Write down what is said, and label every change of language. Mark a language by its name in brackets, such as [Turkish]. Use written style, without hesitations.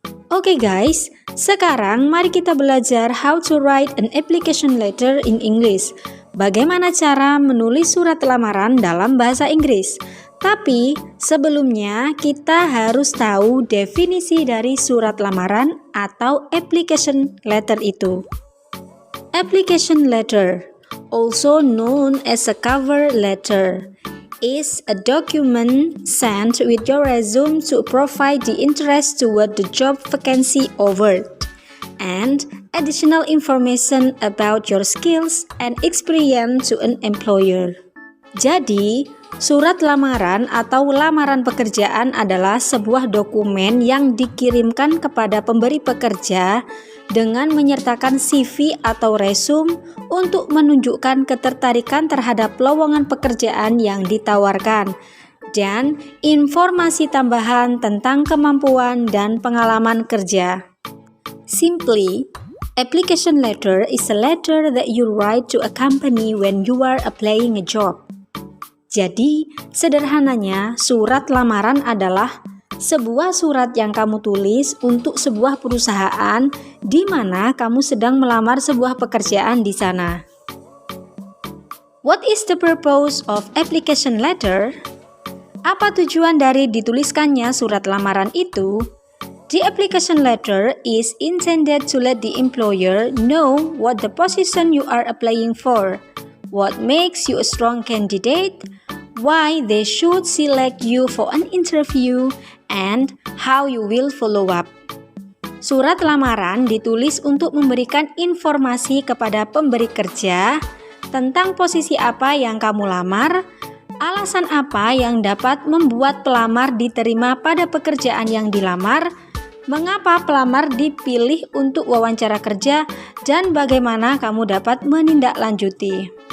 [Indonesian] Oke guys, sekarang mari kita belajar [English] how to write an application letter in English. [Indonesian] Bagaimana cara menulis surat lamaran dalam bahasa Inggris? Tapi sebelumnya kita harus tahu definisi dari surat lamaran atau application letter itu. [English] Application letter, also known as a cover letter, is a document sent with your resume to provide the interest toward the job vacancy offered and additional information about your skills and experience to an employer. [Indonesian] Jadi, surat lamaran atau lamaran pekerjaan adalah sebuah dokumen yang dikirimkan kepada pemberi pekerja dengan menyertakan CV atau resume untuk menunjukkan ketertarikan terhadap lowongan pekerjaan yang ditawarkan dan informasi tambahan tentang kemampuan dan pengalaman kerja. [English] Simply, application letter is a letter that you write to a company when you are applying a job. [Indonesian] Jadi, sederhananya, surat lamaran adalah sebuah surat yang kamu tulis untuk sebuah perusahaan di mana kamu sedang melamar sebuah pekerjaan di sana. [English] What is the purpose of application letter? [Indonesian] Apa tujuan dari dituliskannya surat lamaran itu? [English] The application letter is intended to let the employer know what the position you are applying for, what makes you a strong candidate, why they should select you for an interview, and how you will follow up. [Indonesian] Surat lamaran ditulis untuk memberikan informasi kepada pemberi kerja tentang posisi apa yang kamu lamar, alasan apa yang dapat membuat pelamar diterima pada pekerjaan yang dilamar, mengapa pelamar dipilih untuk wawancara kerja, dan bagaimana kamu dapat menindaklanjuti.